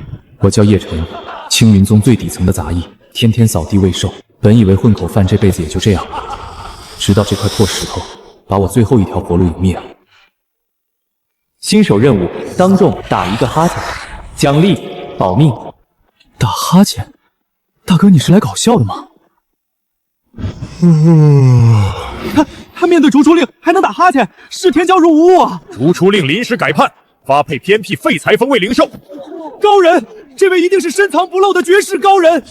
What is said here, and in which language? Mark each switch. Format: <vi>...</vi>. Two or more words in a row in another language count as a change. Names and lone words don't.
<zh>我叫葉晨，青雲宗最底層的雜役，天天掃地餵獸。本以為混口飯這輩子也就這樣了，直到這塊破石頭把我最後一條活路殒滅了。新手任務：當众打一個哈欠，獎勵保命。打哈欠？大哥，你是來搞笑的嗎？他面对逐出令还能打哈欠，是天骄如无物啊！逐出令临时改判，发配偏僻廢材峰為靈獸。高人，這位一定是深藏不露的絕世高人。</zh>